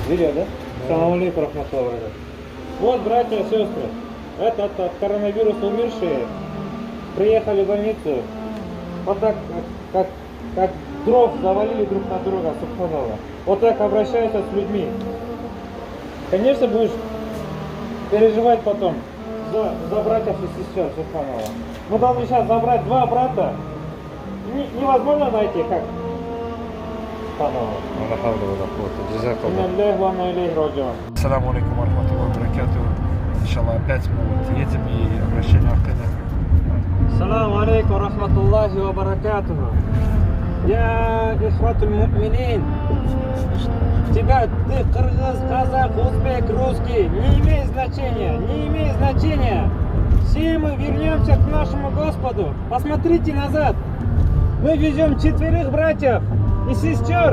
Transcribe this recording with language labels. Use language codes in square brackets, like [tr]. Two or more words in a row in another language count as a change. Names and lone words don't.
[ru] Видео, да? [ar] سلام عليكم، رحمة الله. [ru] Вот, братья и сестры, этот от коронавируса умершие приехали в больницу, вот так, как дров завалили друг на друга, субханаллах. Вот так обращаются с людьми. Конечно, будешь переживать потом за братьев и сестер, субханаллах. Мы должны сейчас забрать два брата. Невозможно найти, как? [ar] السلام عليكم ورحمة الله وبركاته. [ru] Иншаллах, опять мы вот едем и обращение в [ar] سلام عليكم رحمة الله وبركاته. يا إخوة المؤمنين. [ru] Тебя, ты кыргыз, казах, узбек, русский, не имеет значения, не имеет значения. Все мы вернемся к нашему Господу. Посмотрите назад. Мы везем 4 братьев и сестер.